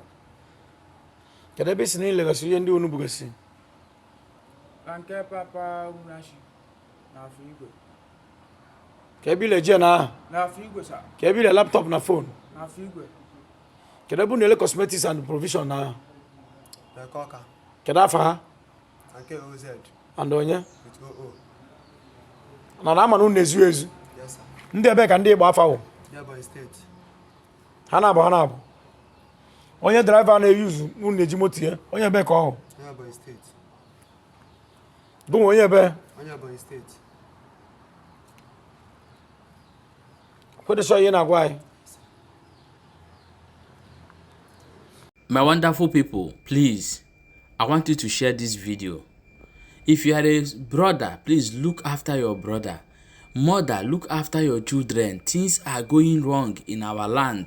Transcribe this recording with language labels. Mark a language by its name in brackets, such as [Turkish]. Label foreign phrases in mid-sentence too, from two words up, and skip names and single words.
[Igbo] Kedu ebe isi na ilegasị ihe ndị unu bugasị? Na nke papa Unashi na afọ igwe. Ka ebe ile je na? Na afọ igwe sir. Ka ebe ile laptop na phone? Na afọ igwe. Kedu ebe unu ele [English] cosmetics and provision [Igbo] na? Na Koka. Kedu afa ha? Nke OZ. And onye? [English] With OO. [Igbo] Na ama na unu ezu ezu. [English] Yes sir. [Igbo] Ndị ebe ka ndị Igbo afa wụ? [English] Nearby state. [Igbo] Ha na-abụ. Onye driver na-eyuzu unu na-eji moto ya. Onye ebe ka ọ hụ? [English] Nearby state. [Igbo] Bụ onye ebe? [English] Nearby state. [Igbo] Kwede so ihe na-agwa anyị. [English] My wonderful people, please, I want you to share this video. If you are a brother, please look after your brother. Mother, look after your children. Things are going wrong in our land.